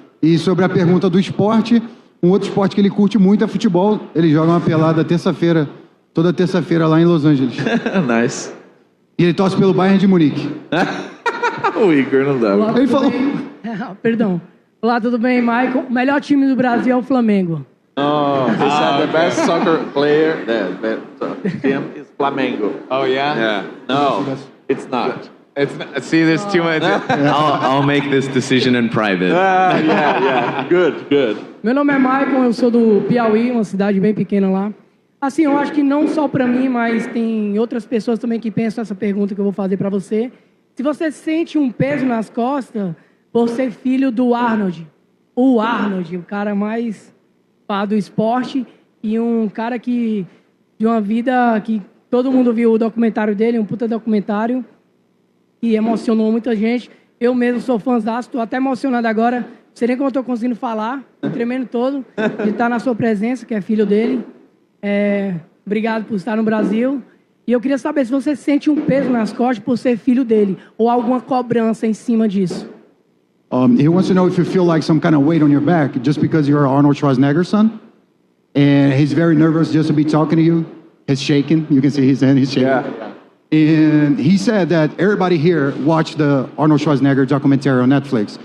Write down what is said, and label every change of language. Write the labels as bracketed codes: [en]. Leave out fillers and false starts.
[pt] E sobre a pergunta do esporte, um outro esporte que ele curte muito é futebol. Ele joga uma pelada toda terça-feira lá em Los Angeles. [en] Nice. [pt] E ele torce pelo Bayern de Munique. O Igor não dá. Olá, Ele tudo falou... bem? Perdão. Olá, tudo bem, Michael? O melhor time do Brasil é o Flamengo. [en] Oh, he said the best soccer player, the team is Flamengo. Oh yeah. Yeah. No, it's not. See, there's too much. I'll make this decision in private. Yeah. Good. [pt] Meu nome é Michael, eu sou do Piauí, uma cidade bem pequena lá. Assim, eu acho que não só para mim, mas tem outras pessoas também que pensam essa pergunta que eu vou fazer para você. Se você sente um peso nas costas por ser filho do Arnold, o cara mais pá do esporte e um cara que de uma vida que todo mundo viu o documentário dele, um puta documentário que emocionou muita gente. Eu mesmo sou fãzaço, estou até emocionado agora. Não sei nem como eu estou conseguindo falar, tô tremendo todo de estar na sua presença, que é filho dele. Obrigado por estar no Brasil. E eu queria saber se você sente um peso nas costas por ser filho dele ou alguma cobrança em cima disso. [en] He wants to know if you feel like some kind of weight on your back just because you're Arnold Schwarzenegger's son. And he's very nervous just to be talking to you. He's shaking. You can see his hand, he's shaking. Yeah. And he said that everybody here watched the Arnold Schwarzenegger documentary on Netflix.